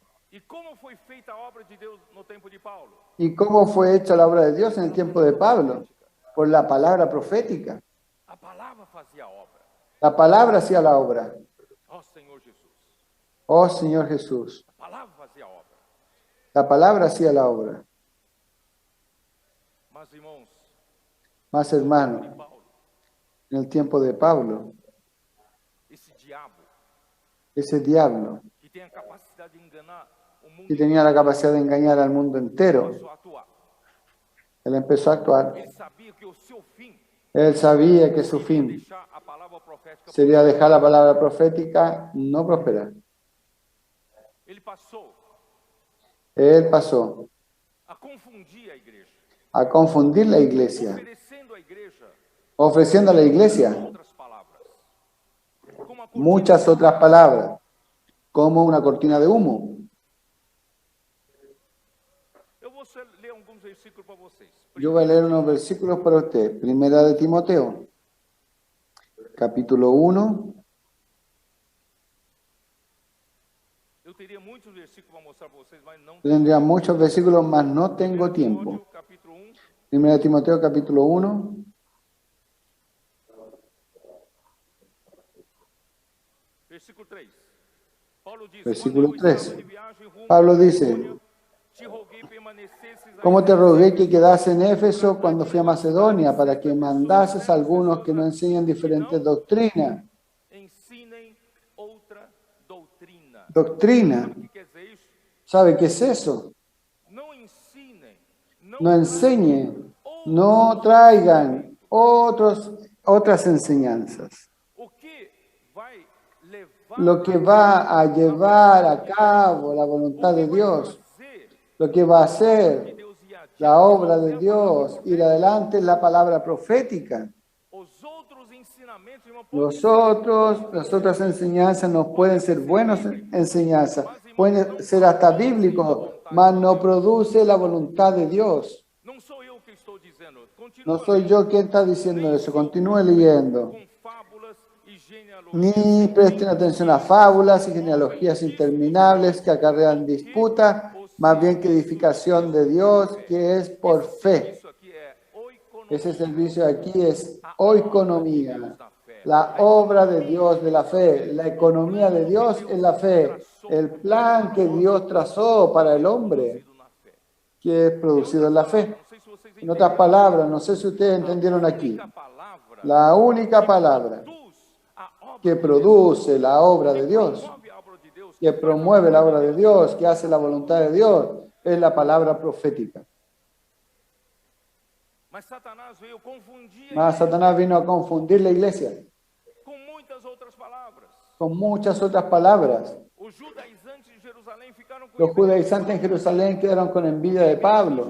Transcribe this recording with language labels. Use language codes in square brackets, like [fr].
[pt] E como foi feita a obra de Deus no tempo de Paulo? [es] ¿Y cómo fue hecha la obra de Dios en el tiempo de Pablo? Por la palabra profética. [pt] A palavra fazia a obra. [es] La palabra hacía la obra. [pt] Ó Senhor Jesus. [es] Oh Señor Jesús. [pt] A palavra fazia a obra. [es] La palabra hacía la obra. [pt] Mas, irmãos, [es] Más [pt] de [es] hermano, [pt] Paulo, [es] en el tiempo de Pablo, [pt] esse diabo [es] ese diablo [pt] que tem a capacidade de enganar o mundo [es] que tenía la capacidad de engañar al mundo entero, [pt] começou a atuar. [es] él empezó a actuar. [pt] Ele sabia que o seu fim [es] Él sabía que su [pt] seria [es] fin [pt] deixar a palavra profética. [es] sería dejar la palabra profética no prosperar. [pt] Ele passou [es] Él pasó [pt] a confundir a igreja, [es] a confundir la iglesia, [pt] oferecendo à igreja [es] ofreciendo a la iglesia [pt] outras palavras, como a cortina [es] muchas otras palabras, como una cortina de humo. [pt] Eu vou ler alguns versículos para vocês. [es] Yo voy a leer unos versículos para usted. Primera de Timoteo, capítulo 1. [pt] Eu teria muitos versículos para mostrar para vocês, mas não. [es] Tendría muchos versículos, mas no tengo tiempo. [pt] Timóteo, capítulo 1, [es] Primera de Timoteo, capítulo 1, [pt] versículo 3. Paulo diz: [es] versículo [pt] quando eu estava [es] 3. [pt] de viagem rumo [es] Pablo [pt] a [es] dice: [pt] Macedônia, te roguei permanecesses aí [es] ¿Cómo te rogué que quedase en Éfeso cuando fui a Macedonia para que mandases a algunos que no enseñan diferentes doctrinas? [pt] ensinem outra doutrina. [es] Doctrina. [pt] Sabe o que quer dizer isso? [es] ¿Sabe qué es eso? [pt] Não ensinem, [es] No enseñen, no traigan otras enseñanzas. [pt] o que vai levar [es] Lo que va a llevar a cabo la voluntad de Dios, [pt] fazer [es] lo que va a [pt] de [es] hacer [pt] Deus ir adiante, [es] la obra de Dios, ir adelante es la palabra profética. [pt] os outros ensinamentos, irmão, [es] Las otras enseñanzas no pueden ser buenas enseñanzas, pueden ser hasta bíblicos, mas no produce la voluntad de Dios. [pt] não sou eu que estou dizendo. [es] No [pt] Continua [es] soy yo quien está diciendo eso, continúe leyendo. [pt] com fábulas e genealogias. [es] Ni presten atención a fábulas y genealogías interminables que acarrean disputa, más bien que edificación de Dios, que es por fe. [pt] Isso aqui é oikonomia, [es] Ese servicio aquí es oikonomía, la obra de Dios de la fe, la economía de Dios en la fe, el plan que Dios trazó para el hombre, [pt] na fé. [es] que es producido en la fe. [pt] Não sei se vocês [es] En otras palabras, no sé si ustedes entendieron aquí, [pt] a palavra [es] la única palabra [pt] produz a obra, [es] que produce la obra de Dios, [pt] promove a obra de Deus, [es] que promueve la obra de Dios, que hace la voluntad de Dios, es la palabra profética. [pt] mas Satanás veio confundir a [es] Mas Satanás vino a confundir la iglesia [pt] com muitas outras palavras. [es] con muchas otras palabras. [pt] Os judaizantes de Jerusalém ficaram com [es] Los [pt] inveja. [es] judaizantes en Jerusalén quedaron con envidia de Pablo,